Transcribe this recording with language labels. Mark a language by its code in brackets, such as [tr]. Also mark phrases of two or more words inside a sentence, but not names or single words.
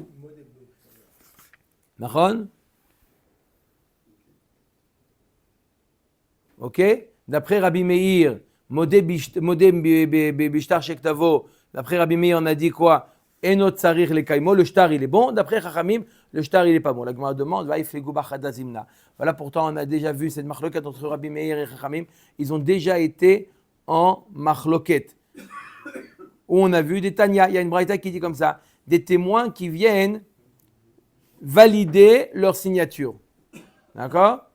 [fr] D'accord? Ok? D'après Rabbi Meir, [he] מודה בשטר שכתבו, [fr] d'après Rabbi Meir, on a dit quoi? [he] אין צריך לקיימו, [fr] le shtar il est bon. D'après Chachamim, le shtar il est pas bon. La Gemara demande, [arc] והא איפליגו בחדא זימנא. [fr] Voilà, pourtant on a déjà vu cette marloquette entre Rabbi Meir et Chachamim. Ils ont déjà été en marloquette. Où on a vu des Tanya, il y a une braïta qui dit comme ça, des témoins qui viennent valider leur signature. D'accord?